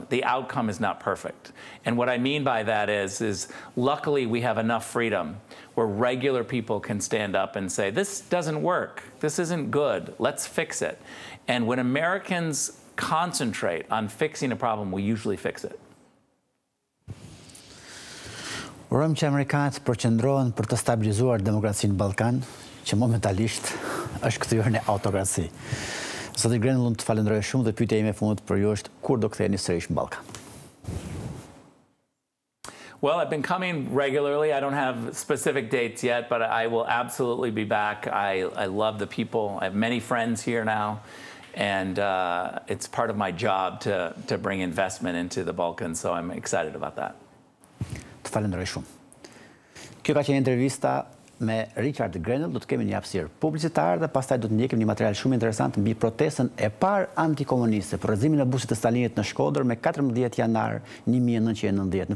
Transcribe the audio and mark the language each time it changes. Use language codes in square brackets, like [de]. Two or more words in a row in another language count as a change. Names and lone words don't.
[en] The outcome is not perfect. And what I mean by that is luckily we have enough freedom where regular people can stand up and say, this doesn't work. This isn't good. Let's fix it. And when Americans concentrate on fixing a problem, we usually fix it. [sq] Urojmë që Amerikanët përqendrohen për të stabilizuar demokracinë në Ballkan, që momentalisht është kthyer në autokraci. Zoti Grenell, unë të falenderoj shumë dhe pyetja ime e fundit për ju është kur do ktheheni sërish në Ballkan? [en] Well, I've been coming regularly. I don't have specific dates yet, but I will absolutely be back. I love the people. I have many friends here now, and it's part of my job to bring investment into the Balkans, so I'm excited about that. [sq] Të falenderoj shumë. Kjo ka qenë intervista me Richard Grenell. Do të kemi një hapësirë publicitare dhe pastaj do të ndjekim një material shumë interesant mbi protestën e parë antikomuniste për rrëzimin e busit të Stalinit në Shkodër me 14 janar 1990.